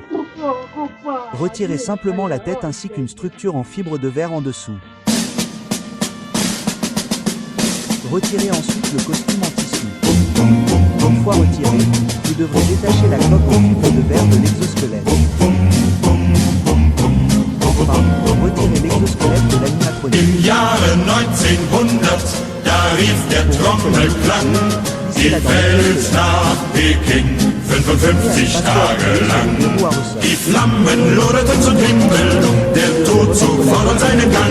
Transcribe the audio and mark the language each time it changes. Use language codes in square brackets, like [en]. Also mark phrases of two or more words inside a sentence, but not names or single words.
[fr] Retirez simplement la tête ainsi qu'une structure en fibre de verre en dessous. Retirez ensuite le costume en tissu. Une fois retiré, vous devrez détacher la coque en fibre de verre de l'exosquelette. Enfin, retirez l'exosquelette de l'animatronique. [de] Im Jahre 1900, da rief der Trommelklang die Welt nach Peking 55 Tage lang. Die Flammen loderten zum Himmel, der Tod zog fort seinen Gang.